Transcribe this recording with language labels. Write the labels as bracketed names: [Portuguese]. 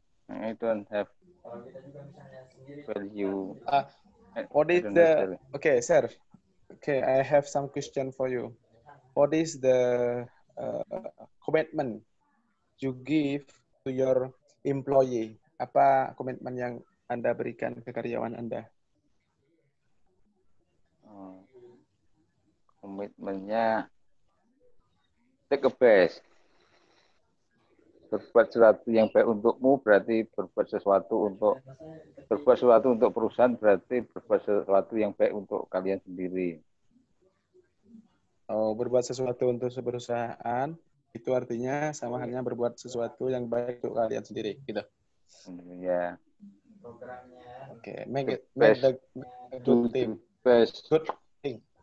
[English] I don't have value. What is the okay, sir? Okay, I have some question for you. What is the commitment you give to your employee? [Indonesian] Apa komitmen yang Anda berikan ke karyawan Anda? [English] Komitmennya take a best. [Indonesian] Berbuat sesuatu yang baik untukmu berarti berbuat sesuatu untuk perusahaan berarti berbuat sesuatu yang baik untuk kalian sendiri. Oh, berbuat sesuatu untuk perusahaan itu artinya sama halnya berbuat sesuatu yang baik untuk kalian sendiri, gitu. Ya. [English] Okay, make the good thing. Best. Good thing.